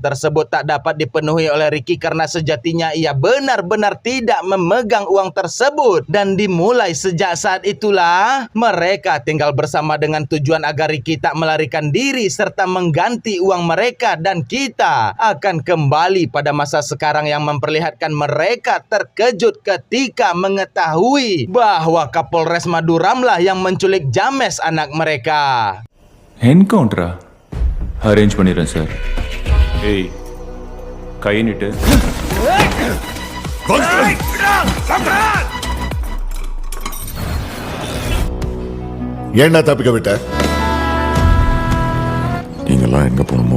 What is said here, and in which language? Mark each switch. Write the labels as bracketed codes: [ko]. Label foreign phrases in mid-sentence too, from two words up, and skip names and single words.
[id] tersebut tak dapat dipenuhi oleh Ricky karena sejatinya ia benar-benar tidak memegang uang tersebut, dan dimulai sejak saat itulah mereka tinggal bersama dengan tujuan agar Ricky tak melarikan diri serta mengganti uang mereka, dan kita akan kembali pada masa sekarang yang memperlihatkan mereka terkejut ketika mengetahui bahwa Kapolres Maduramlah yang menculik James, anak mereka. [ta] என்கவுண்டரா அரேஞ்ச் பண்ணிடுறேன் சார். ஏய் கை நீட்டு. ஏன்னா தப்பிக்க விட்ட? நீங்கெல்லாம் எங்க போகணுமோ